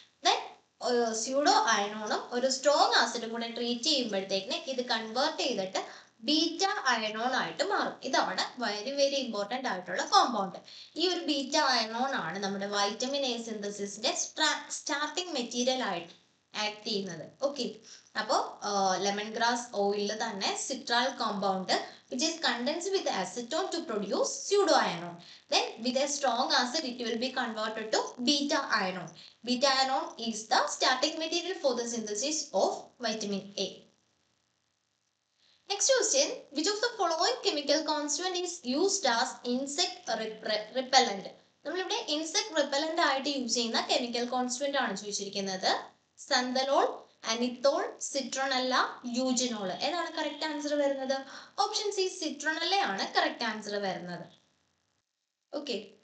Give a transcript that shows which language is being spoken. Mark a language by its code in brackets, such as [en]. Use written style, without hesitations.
[ml] Then pseudo അയനോണും ഒരു strong ആസിഡും കൂടെ ട്രീറ്റ് ചെയ്യുമ്പോഴത്തേക്കിന് ഇത് കൺവേർട്ട് ചെയ്തിട്ട് ബീറ്റ അയനോൺ ആയിട്ട് മാറും. ഇതാണ് വെരി വെരി ഇമ്പോർട്ടന്റ് ആയിട്ടുള്ള കോമ്പൗണ്ട്. ഈ ഒരു ബീറ്റ അയനോൺ ആണ് നമ്മുടെ വൈറ്റമിൻ എ സിന്തസിസിന്റെ സ്റ്റാർട്ടിംഗ് മെറ്റീരിയൽ ആയിട്ട് ആക്ട് ചെയ്യുന്നത്. ഓക്കെ. അപ്പോൾ ലെമൺ ഗ്രാസ് ഓയിലിൽ തന്നെ citral compound [en] which is condensed with acetone to produce pseudoinon. Then with a strong acid it will be converted to beta ion. Beta ion is the starting material for the synthesis of vitamin A. Next question, which of the following chemical constituent is used as insect repellent? [ml] നമ്മളിവിടെ insect repellent ആയിട്ട് use ചെയ്യുന്ന chemical constituent ആണ് ചോദിച്ചിരിക്കുന്നത്. സന്തലോൾ, അനിത്തോൾ, സിട്രോണല്ല, eugenol. ഏതാണ് correct answer വരുന്നത്? Option C സിട്രോണല്ല ആണ് correct answer വരുന്നത്. Okay.